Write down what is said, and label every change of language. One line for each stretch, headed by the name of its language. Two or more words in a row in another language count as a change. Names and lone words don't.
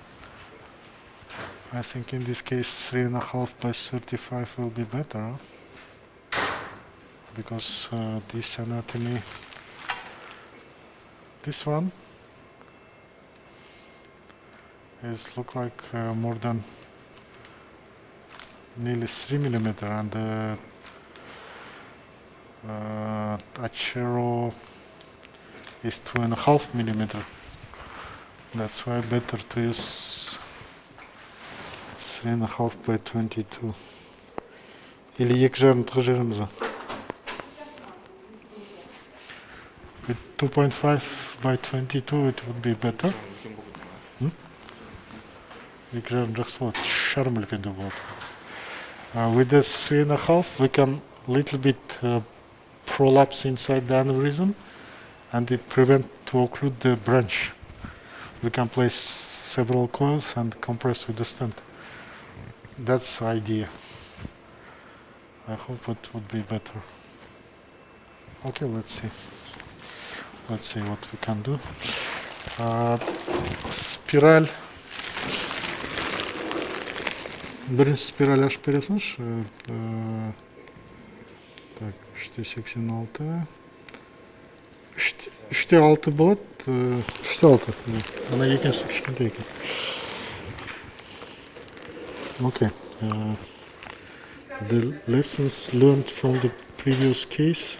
English: I think in this case 3.5 by 35 will be better, because this anatomy, this one is look like more than nearly 3 millimeter, and the Achero is 2.5 millimeter. That's why better to use 3.5 by 22.
Kazakh: Или 2,5 жеріміз ба?
English: With 2.5 by 22 it would be better.
Kazakh: 2,5 жақсы болады, 3,5 үлкенде болады.
English: With the 3.5 we can little bit prolapse inside the aneurysm, and it prevent to occlude the branch. We can place several coils and compress with the stent. That's the idea. I hope it would be better. Okay, let's see. Let's see what we can do.
Kazakh: Спираль. Бірінші спираль ашып бересіңізші.
Russian: Так, 386.
Kazakh: 3/6 болады. 3/6. Ана екіншісі кішкентай екен.
English: Okay. The lessons learned from the previous case.